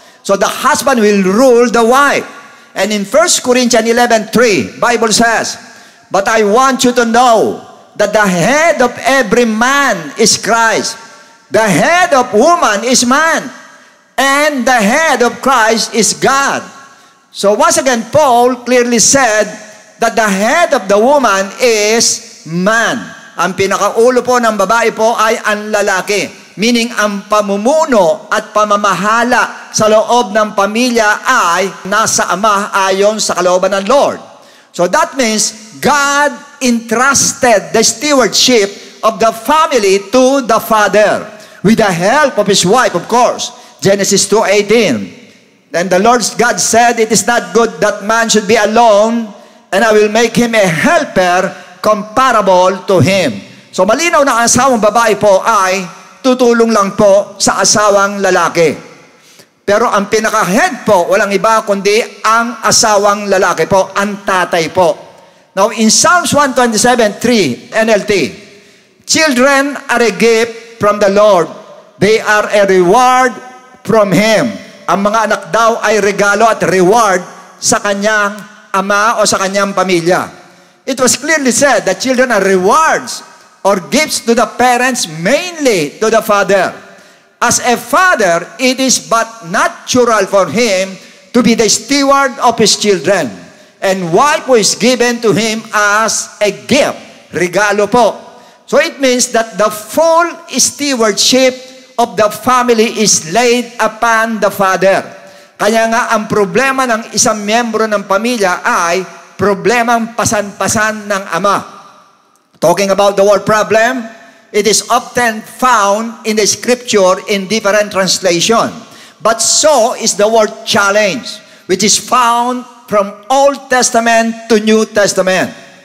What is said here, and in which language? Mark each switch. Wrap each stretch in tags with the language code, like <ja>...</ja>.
<en>So the husband will rule the wife. And in 1 Corinthians 11:3, Bible says, but I want you to know that the head of every man is Christ. The head of woman is man. And the head of Christ is God. So once again, Paul clearly said that the head of the woman is man.</en> <tl>Ang pinakaulo po ng babae po ay ang lalaki. Meaning, ang pamumuno at pamamahala sa loob ng pamilya ay nasa ama ayon sa kalooban ng Lord.</tl> <en>So that means, God entrusted the stewardship of the family to the father, with the help of his wife, of course. Genesis 2:18. And the Lord God said, it is not good that man should be alone, and I will make him a helper comparable to him.</en> <tl>So malinaw na ang asawang babae po ay tutulong lang po sa asawang lalaki. Pero ang pinaka-head po, walang iba kundi ang asawang lalaki po, ang tatay po.</tl> <en>Now in Psalms 127:3 NLT, children are a gift from the Lord. They are a reward from Him.</en> <tl>Ang mga anak daw ay regalo at reward sa kanyang ama o sa kanyang pamilya.</tl> <en>It was clearly said that children are rewards or gifts to the parents, mainly to the father. As a father, it is but natural for him to be the steward of his children. And wife was given to him as a gift.</en> <tl>Regalo po.</tl> <en>So it means that the full stewardship of the family is laid upon the father.</en> <tl>Kaya nga ang problema ng isang miyembro ng pamilya ay problemang pasan-pasan ng ama.</tl> <en>Talking about the word problem, it is often found in the scripture in different translation. But so is the word challenge, which is found from Old Testament to New Testament.</en>